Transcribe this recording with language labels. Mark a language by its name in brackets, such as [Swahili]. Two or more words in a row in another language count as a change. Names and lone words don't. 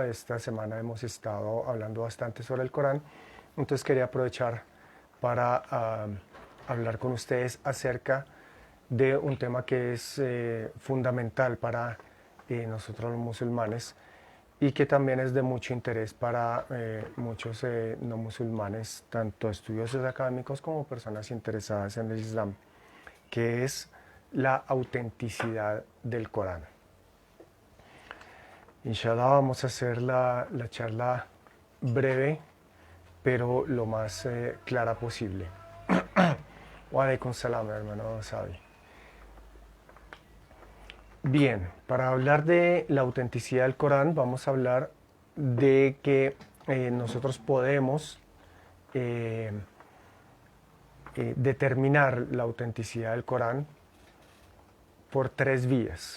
[Spanish] Esta semana hemos estado hablando bastante sobre el Corán, entonces quería aprovechar para hablar con ustedes acerca de un tema que es fundamental para nosotros los musulmanes y que también es de mucho interés para muchos no musulmanes, tanto estudiosos académicos como personas interesadas en el Islam, que es la autenticidad del Corán. Inshallah vamos a hacer la charla breve, pero lo más clara posible. [Arabic] وعليكم السلام, [Spanish] hermano Sabi. Bien, para hablar de la autenticidad del Corán, vamos a hablar de que nosotros podemos determinar la autenticidad del Corán por tres vías.